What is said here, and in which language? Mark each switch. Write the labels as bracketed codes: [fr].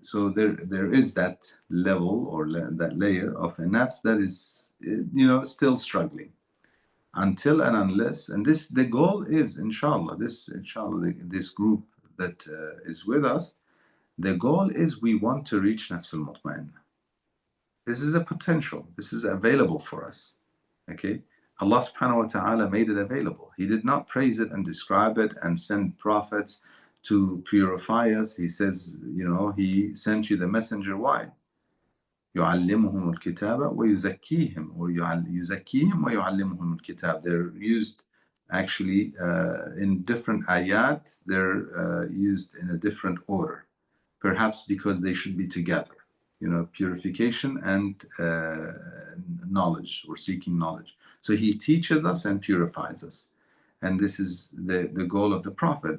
[en] So there is that level or that layer of a nafs that is, still struggling until and unless, and this the goal is, inshallah, this group that is with us, the goal is we want to reach nafs al-mutma'inna. This is a potential, this is available for us. Okay, Allah subhanahu wa ta'ala made it available. He did not praise it and describe it and send prophets to purify us. He says, he sent you the messenger. Why? [ar] يعلمهم الكتاب ويزكيهم or يزكيهم ويعلمهم الكتاب. [en] They're used actually in different ayat. They're used in a different order, perhaps because they should be together. Purification and knowledge, or seeking knowledge. So he teaches us and purifies us. And this is the goal of the Prophet.